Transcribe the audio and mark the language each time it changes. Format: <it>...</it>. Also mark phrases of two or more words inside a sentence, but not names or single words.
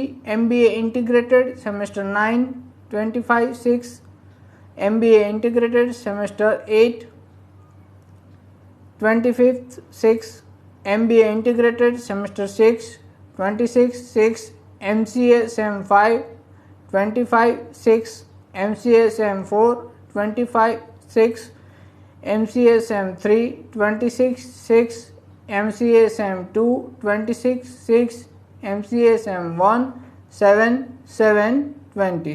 <en>MBA integrated semester 9, 25/6. MBA integrated semester 8, 25/6. MBA integrated semester 6, 26/6. MCA Sem 5, 25/6. MCA Sem 4, 25/6. MCA Sem 3, 26/6. MCA Sem 2, 26/6. MCA Sem 1, 7/7/20.</en>